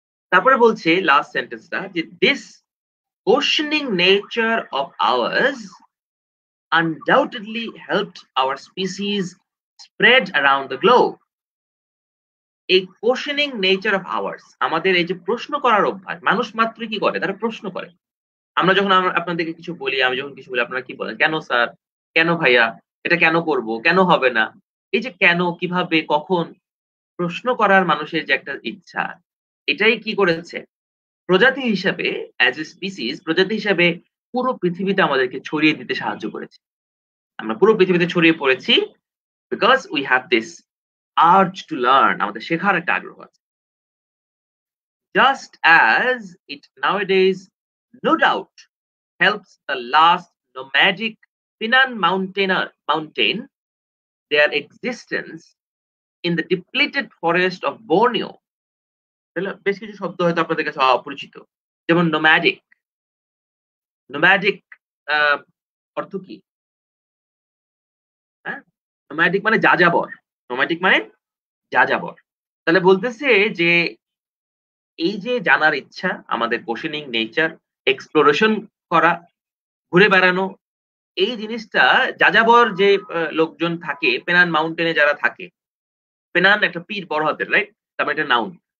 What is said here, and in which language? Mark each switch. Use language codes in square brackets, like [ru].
[bn] তারপরে বলছে লাস্ট সেন্টেন্সটা যে [en] This questioning nature of ours undoubtedly helped our species spread around the globe. [bn] এই কোশ্চেনিং নেচার অফ আওয়ার্স, আমাদের এই যে প্রশ্ন করার অভ্যাস, মানুষ মাত্র কি করে, তারা প্রশ্ন করে। আমরা যখন আপনাদেরকে কিছু বলি, আমি যখন কিছু বলি, আপনারা কি বলেন? কেন স্যার, কেন ভাইয়া, এটা কেন করব, কেন হবে না? এই যে কেন, কিভাবে, কখন, প্রশ্ন করার মানুষের যে একটা ইচ্ছা, এটাই কি করেছে প্রজাতি হিসাবে, [en] as a species [bn] প্রজাতি হিসাবে পুরো পৃথিবীতে আমাদেরকে ছড়িয়ে দিতে সাহায্য করেছে। আমরা পুরো পৃথিবীতে ছড়িয়ে পড়েছি [en] because we have this urge to learn, [bn] আমাদের শেখার একটা আগ্রহ আছে। [en] Just as it nowadays no doubt helps the last nomadic Pinan mountain their existence in the depleted forest of Borneo. [bn] বেশ কিছু শব্দ হয়তো আপনাদের কাছে অপরিচিত, যেমন নোম্যাডিক। নোম্যাডিক অর্থ কি? হ্যাঁ, নোম্যাডিক মানে যাযাবর। নোম্যাডিক মানে যাযাবর। তাহলে বলতেছে যে এই যে জানার ইচ্ছা, আমাদের কোশ্চেনিং নেচার, এক্সপ্লোরেশন করা, ঘুরে বেড়ানো, এই জিনিসটা যাযাবর যে লোকজন থাকে, পেনান মাউন্টেনে যারা থাকে, পেনান একটা পীর বড় হাতের, রাইট? তারপর একটা নাউন।